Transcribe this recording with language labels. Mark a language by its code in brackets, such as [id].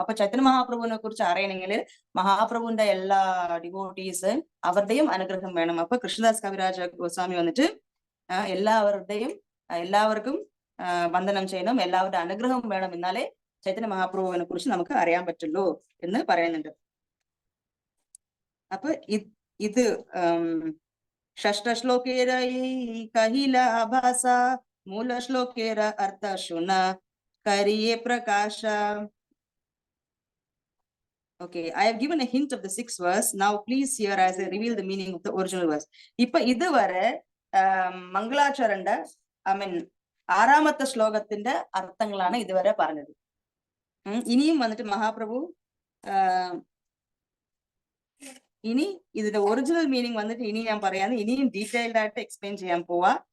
[ml] അപ്പൊ ചൈതന്യ മഹാപ്രഭുവിനെ കുറിച്ച് അറിയണമെങ്കിൽ മഹാപ്രഭുവിന്റെ എല്ലാ ഡിവോട്ടീസ് അവരുടെയും അനുഗ്രഹം വേണം. അപ്പൊ കൃഷ്ണദാസ് കവിരാജ ഗോസ്വാമി വന്നിട്ട് എല്ലാവർക്കും വന്ദനം ചെയ്യണം, എല്ലാവരുടെ അനുഗ്രഹം വേണം, എന്നാലേ ചൈതന്യ മഹാപ്രഭുവിനെ കുറിച്ച് നമുക്ക് അറിയാൻ പറ്റുള്ളൂ എന്ന് പറയുന്നുണ്ട്. അപ്പൊ ഇത് [bn] षष्ठश्लोकेर कहिला भाषा मूल श्लोकेर अर्थ शुन करिये प्रकाश. [en] Okay, I have given a hint of the sixth verse. Now please hear as I reveal the meaning of the original verse. [ml] ഇപ്പൊ ഇതുവരെ മംഗളാചരന്റെ ആറാമത്തെ ശ്ലോകത്തിന്റെ അർത്ഥങ്ങളാണ് ഇതുവരെ പറഞ്ഞത്. ഇനിയും വന്നിട്ട് മഹാപ്രഭു ഇനി ഇതിന്റെ ഒറിജിനൽ മീനിങ് വന്നിട്ട് ഇനി ഞാൻ പറയാന്ന് ഇനിയും ഡീറ്റെയിൽഡ് ആയിട്ട് എക്സ്പ്ലെയിൻ ചെയ്യാൻ പോവാ.